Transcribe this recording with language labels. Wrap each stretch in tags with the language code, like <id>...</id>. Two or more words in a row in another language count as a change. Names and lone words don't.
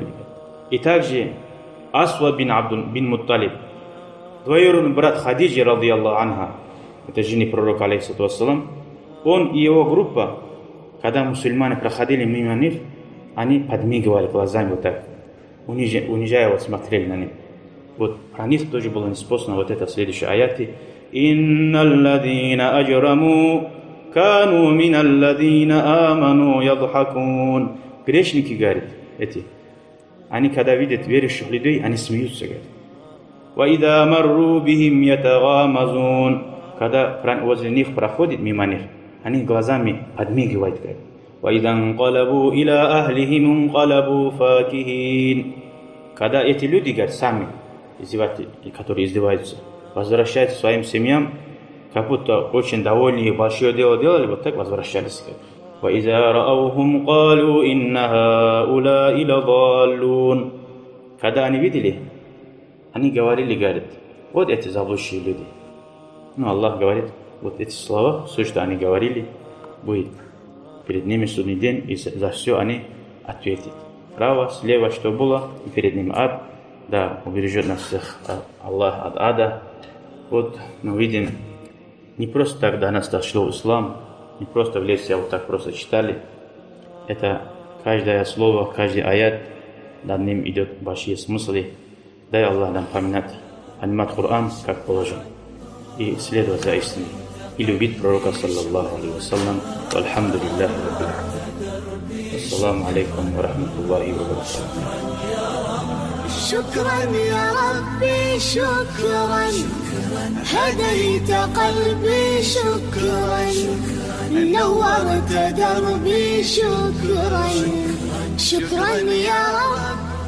<ru>И также Асвад бин Мутталиб, двоюродный брат Хадиджи,</ru> <ar>رضي الله عنها,</ar> <ru>это жены пророка, алейхиссалам, он и его группа, когда мусульмане проходили мимо них, они подмигивали глазами вот так, унижая, вот смотрели на них. Вот про них тоже было неспособно вот это следующее аяты.</ru> <ar>«إن الذين أجرموا كانوا من الذين آمنوا يضحكون».</ar> <ru>Грешники, говорят, эти, они когда видят верующих людей, они смеются, говорят.</ru> <ar>«وإذا مروا بهم يتغامزون».</ar> <ru>Когда возле них проходит мимо них, они глазами подмигивают, говорят.</ru> <ar>وَإِذَا انْقَلَبُوا إِلَىٰ أَهْلِهِمْ انْقَلَبُوا فَاكِهِينَ.</ar> <ru>Когда эти люди, говорят, сами, которые издеваются, возвращаются к своим семьям, как будто очень довольные, большое дело делали, вот так возвращались.</ru> <ar>وَإِذَا رَأَوْهُمْ قَالُوا إِنَّ هَؤُلَاءِ لَضَالُّونَ.</ar> <ru>Когда они видели, они говорили, говорят, вот эти заблудшие люди. Но Аллах говорит, вот эти слова, все, что они говорили, будет перед ними судный день, и за все они ответят. Право, слева, что было, и перед ним ад. Да, убережет нас всех Аллах от ада. Вот мы видим, не просто так до нас дошло ислам, не просто в лекции вот так просто читали. Это каждое слово, каждый аят, над ним идет большие смыслы. Дай Аллах нам понимать Коран, как положено, и следовать за истиной. И любить пророка,</ru> <ar>صلى الله عليه وسلم. والحمد لله رب العالمين. السلام عليكم ورحمة الله وبركاته. شكرا يا ربي شكرا هديت قلبي شكرا نورت دربي شكرا شكرا يا رب</ar>